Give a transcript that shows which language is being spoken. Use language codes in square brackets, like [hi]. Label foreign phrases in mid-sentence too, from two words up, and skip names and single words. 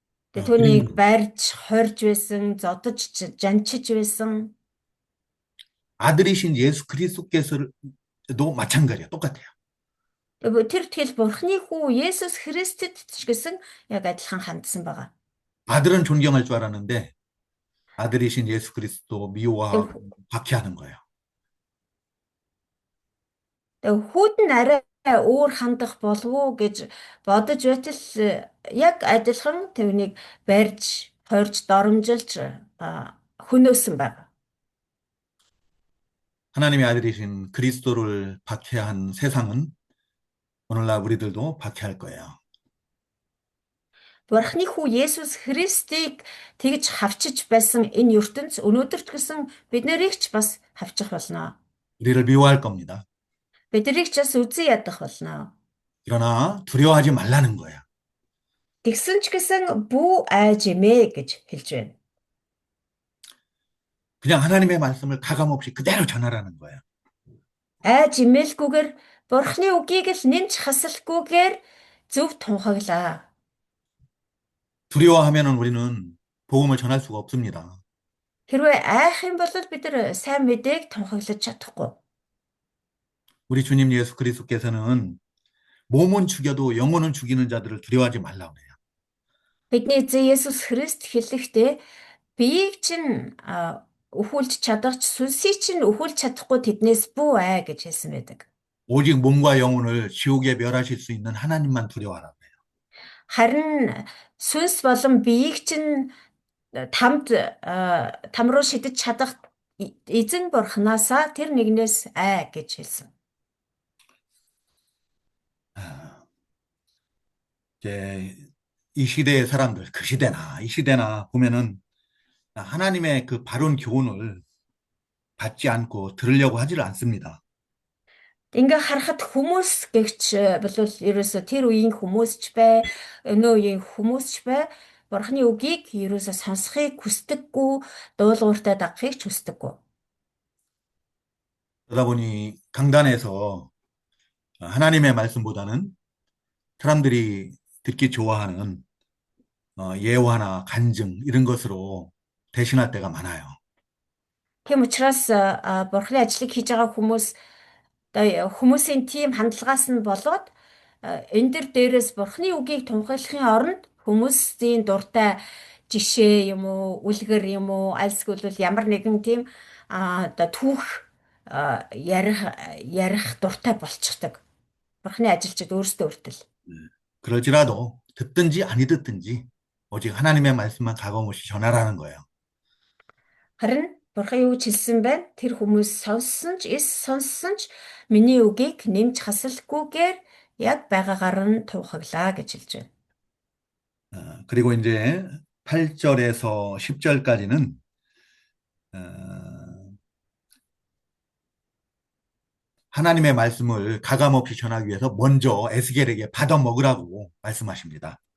[mn] Тэгээ түүнийг [ko] 그림으로. [mn] барьж, хорж байсан, зодож, жанчиж байсан. [ko] 아들이신 예수 그리스도께서도 마찬가지야. 똑같아요. [mn] Тэр тэгэл Бурхны хүү Есүс Христэд ч гэсэн яг адилхан хандсан байгаа. [ko] 아들은 존경할 줄 알았는데 아들이신 예수 그리스도 미워하고 [mn] Тэгээ [ko] 박해하는 거예요. [mn] хүүд нь арай өөр хандах болов уу гэж бодож байтал яг адилхан түүнийг барьж, хорж, доромжилж хөнөөсөн байна. [ko] 하나님의 아들이신 그리스도를 박해한 세상은 오늘날 우리들도 박해할 거예요. [mn] Бурхны хүү Есүс Христийг тэгж хавчиж байсан энэ ертөнц өнөөдөр ч гэсэн бид нарыг ч бас хавчих болно. [ko] 우리를 미워할 겁니다. [mn] Бид нарыг ч бас үзий ядах болно. [ko] 그러나 두려워하지 말라는 거야. [mn] Тэгсэн ч гэсэн бүү айж эмээ гэж хэлж байна. [ko] 그냥 하나님의 말씀을 가감없이 그대로 전하라는 거야. [mn] Айж эмээлгүйгээр Бурхны үгийг л нэмж хасалгүйгээр зөв тунхаглаа. [ko] 두려워하면은 우리는 복음을 전할 수가 없습니다. [mn] Хэрвээ айх юм бол бид нар сайн мэдээг тунхаглаж чадахгүй. [ko] 우리 주님 예수 그리스도께서는 몸은 죽여도 영혼은 죽이는 자들을 두려워하지 말라고 그래요. [mn] Бидний эзэн Есүс Христ хэлэхдээ биеийг чинь өхүүлж чадах ч сүнсийг чинь өхүүлж чадахгүй тэднээс бүү ай гэж хэлсэн байдаг. [ko] 오직 몸과 영혼을 지옥에 멸하실 수 있는 하나님만 두려워하라 그래요. [mn] Харин сүнс болон биеийг чинь там руу шидэж чадах эзэн бурхнаасаа тэр нэгнээс ай гэж хэлсэн. [ko] 이제 이 시대의 사람들, 그 시대나 이 시대나 보면은 하나님의 그 바른 교훈을 받지 않고 들으려고 하지를 않습니다. [mn] Ингээ харахад хүмүүс гэгч бол ерөөсө тэр үеийн хүмүүс ч бай, өнөө үеийн хүмүүс ч бай, Бурхны үгийг ерөөсө сонсохыг хүсдэггүй, дуулууртай дагахыг ч хүсдэггүй. [ko] 그러다 보니 강단에서 하나님의 말씀보다는 사람들이 듣기 좋아하는 예화나 간증 이런 것으로 대신할 때가 많아요. [mn] Тийм учраас Бурхны ажлыг хийж байгаа хүмүүсийн тийм хандлагаас нь болоод энэ дээрээс Бурхны үгийг тунхаглахын оронд хүмүүсийн дуртай жишээ юм уу, үлгэр юм уу, альсгүй бол ямар нэгэн тийм одоо түүх ярих дуртай болчихдог. Бурхны ажилчид өөрсдөө хүртэл. [ko] 그럴지라도 듣든지 아니 듣든지 오직 하나님의 말씀만 가감없이 전하라는 거예요. [mn] Харин Бурхан юу ч хэлсэн байна? Тэр хүмүүс сонссон ч, сонссон ч миний үгийг нэмж хасалгүйгээр яг байгаагаар нь тунхаглаа гэж хэлж байна. [ko] 그리고 이제 8절에서 10절까지는 하나님의 말씀을 가감없이 전하기 위해서 먼저 에스겔에게 받아 먹으라고 말씀하십니다.